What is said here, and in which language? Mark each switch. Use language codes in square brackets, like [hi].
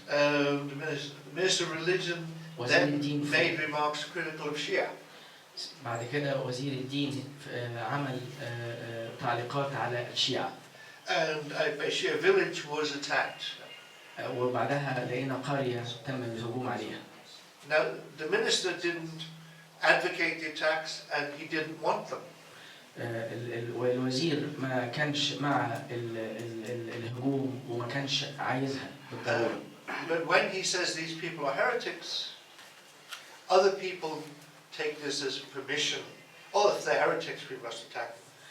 [en] The Minister of Religion then made remarks critical of Shia. [ar] بعد كده وزير الدين عمل تعليقات على الشيعة. [en] And a Shia village was attacked. [ar] وبعدها لقينا قرية تم الهجوم عليها. [en] Now the minister didn't advocate the attacks and he didn't want them. [ar] والوزير ما كانش مع الهجوم وما كانش عايزها بالضرورة. [en] But when he says these people are heretics, other people take this as permission. Oh, if they're heretics, we must attack them.